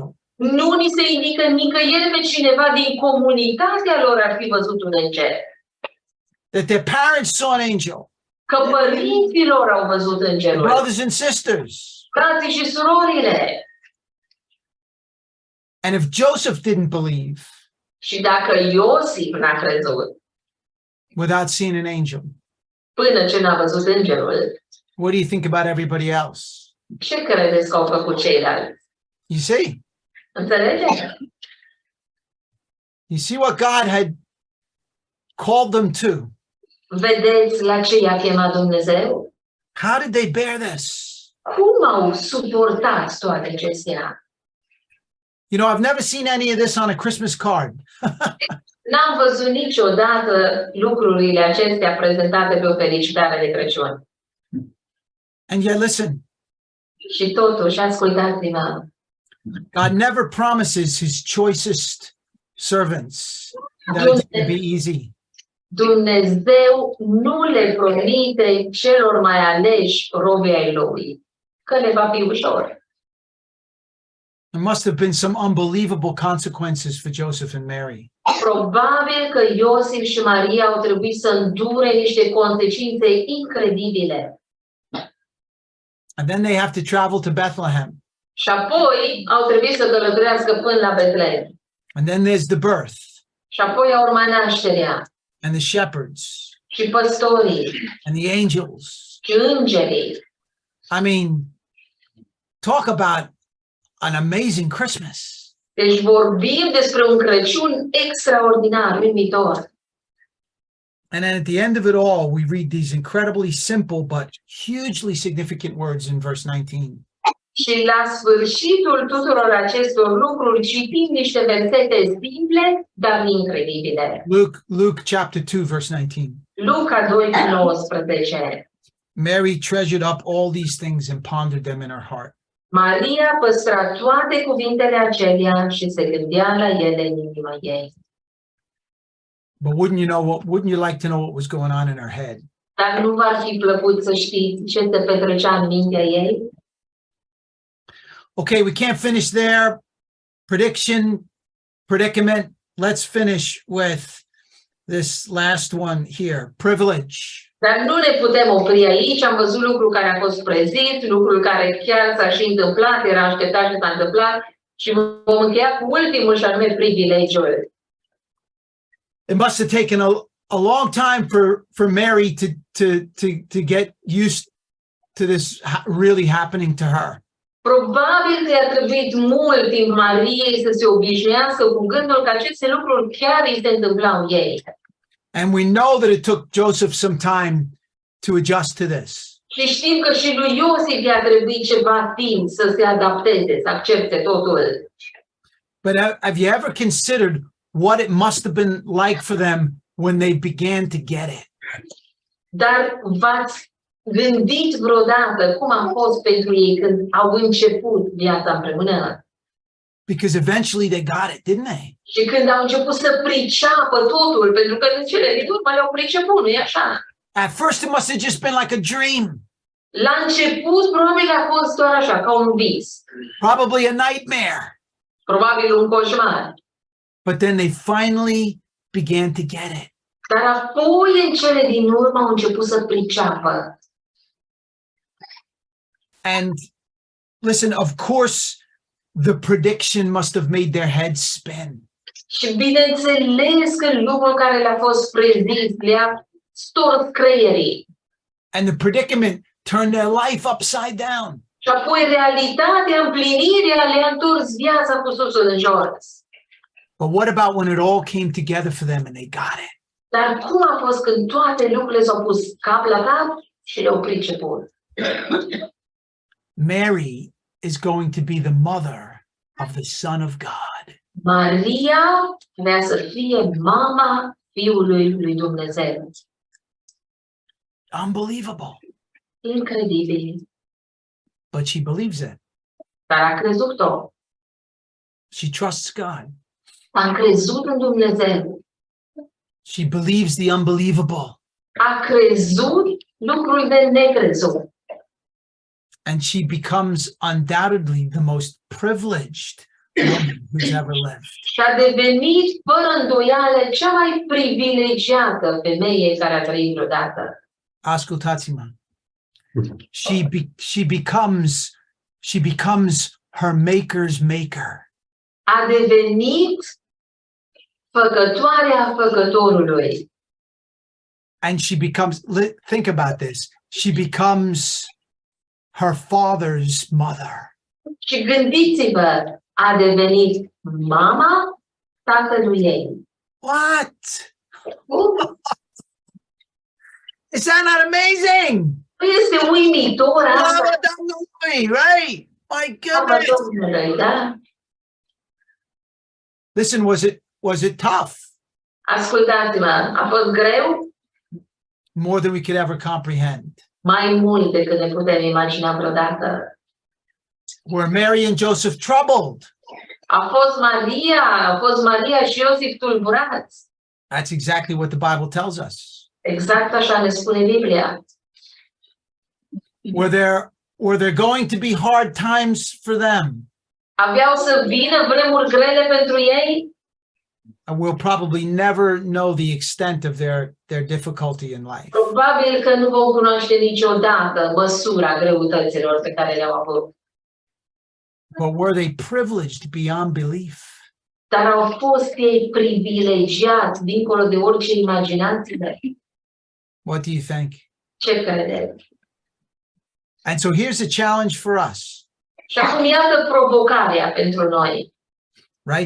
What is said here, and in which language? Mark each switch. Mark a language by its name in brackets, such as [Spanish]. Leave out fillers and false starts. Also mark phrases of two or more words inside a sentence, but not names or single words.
[Romanian] Nu ni se indică nicăieri pe cineva din comunitatea lor ar fi văzut un înger. [English] That their parents saw an angel. [Romanian] Că părinții lor au văzut îngerul. [English] Brothers and sisters. [Romanian] Frații și surorile. [English] And if Joseph didn't believe [Romanian] Și dacă Iosif n-a crezut [English] without seeing an angel, [Romanian] până ce n-a văzut îngerul, [English] what do you think about everybody else? [Romanian] ce credeți că au făcut ceilalți? [English] You see? [Romanian] Înțelegeți? [English] You see what God had called them to? [Romanian] Vedeți la ce i-a chemat Dumnezeu? [English] How did they bear this? [Romanian] Cum au suportat toate acestea? [English] You know, I've never seen any of this on a Christmas card. [Romanian] N-am văzut niciodată lucrurile acestea prezentate pe o felicitare de Crăciun. [English] And yet, listen, [Romanian] Și totuși, ascultați-mă, [English] God never promises his choicest servants that it's going to be easy. [Romanian] Dumnezeu nu le promite celor mai aleși robii ai Lui că le va fi ușor. [English] There must have been some unbelievable consequences for Joseph and Mary. [Romanian] Probabil că Iosif și Maria au trebuit să îndure niște consecințe incredibile. [English] And then they have to travel to Bethlehem. [Romanian] Și apoi au trebuit să călătorească până la Betlehem. [English] And then there's the birth [Romanian] Și apoi a urmat nașterea. [English] and the shepherds [Romanian] Și păstorii. [English] and the angels. [Romanian] Și îngerii. [English] I mean, talk about an amazing Christmas. [Romanian] Deci vorbim despre un Crăciun extraordinar, uimitor. [English] And then at the end of it all, we read these incredibly simple but hugely significant words in verse 19. [Romanian] Și la sfârșitul tuturor acestor lucruri citim niște versete simple, dar incredibile. [English] Luke chapter 2, verse 19. [Romanian] Luca 2:19. [English] Mary treasured up all these things and pondered them in her heart. [Romanian] Maria păstra toate cuvintele acelea și se gândea la ele în inima ei. [English] But wouldn't you like to know what was going on in her head? [Romanian] Dar nu v-ar fi plăcut să știți ce se petrecea în mintea ei? [English] Okay, we can't finish there. Predicament. Let's finish with this last one here. Privilege. [Romanian] Dar nu ne putem opri aici. Am văzut lucrul care a fost prezis, lucrul care chiar s-a și întâmplat, era așteptat și s-a întâmplat, și vom încheia cu ultimul, și anume privilegiul. [English] It must have taken a long time for Mary to get used to this really happening to her. [Romanian] Probabil că i-a trebuit mult timp Mariei să se obișnuiască cu gândul că aceste lucruri chiar îi se întâmplau ei. [English] And we know that it took Joseph some time to adjust to this. [Romanian] Și știm că și lui Iosif i-a trebuit ceva timp să se adapteze, să accepte totul. [English] But have you ever considered what it must have been like for them when they began to get it? [Romanian] Dar v-ați gândit vreodată cum a fost pentru ei când au început viața împreună? [English] Because eventually they got it, didn't they? [Romanian] Și când au început să priceapă totul, pentru că în cele din urmă le-au priceput, nu-i așa? [English] At first it must have just been like a dream. [Romanian] La început, probabil a fost doar așa, ca un vis. [English] Probably a nightmare. [Romanian] Probabil un coșmar. [English] But then they finally began to get it. [Romanian] Dar apoi, în cele din urmă, au început să priceapă. [English] And listen, of course, the prediction must have made their heads spin. [Romanian] Și bineînțeles că lucrul care le-a fost prezis le-a stors creierii. [English] And the predicament turned their life upside down. [Romanian] Și apoi realitatea, împlinirea le-a întors viața cu susul în jos. [English] But what about when it all came together for them and they got it? [Romanian] Dar cum a fost când toate lucrurile s-au pus cap la cap și le-au priceput? [English] Mary is going to be the mother of the Son of God. [Romanian] Maria vrea să fie mama Fiului lui Dumnezeu. [English] Unbelievable. [Romanian] Incredibil. [English] But she believes it. [Romanian] Dar a crezut-o. [English] She trusts God. [Romanian] A crezut în Dumnezeu. [English] She believes the unbelievable. [Romanian] A crezut lucrul de necrezut. [English] And she becomes undoubtedly the most privileged woman who's ever lived. [Romanian] Și a devenit, fără îndoială, cea mai privilegiată femeie care a trăit vreodată. Ascultați-mă. [English] She becomes her maker's maker. [Romanian] A devenit făcătoarea făcătorului. [English] And she becomes, think about this, she becomes her father's mother. [Romanian] Și gândiți-vă, a devenit mama tatălui ei. [English] What? Is that not amazing? [Romanian] Este uimitor asta. Bravo, Domnului, [English] right? My goodness. [Romanian] Domnului, da? [English] Listen, was it tough? [Romanian] Ascultați-mă, a fost greu? [English] More than we could ever comprehend. [Romanian] Mai mult decât ne putem imagina vreodată. [English] Were Mary and Joseph troubled? [Romanian] A fost Maria și Iosif tulburați. [English] That's exactly what the Bible tells us. [Romanian] Exact așa ne spune Biblia. [English] Were there going to be hard times for them? [Romanian] Aveau să vină vremuri grele pentru ei? [English] And we'll probably never know the extent of their difficulty in life. [Romanian] Probabil că nu vom cunoaște niciodată măsura greutăților pe care le-au avut. [English] But were they privileged beyond belief? [Romanian] Dar au fost ei privilegiați dincolo de orice imaginație. [English] What do you think? [Romanian] Ce credeți? [English] And so here's a challenge for us. [Romanian] Și acum iată provocarea pentru noi. [English] Right?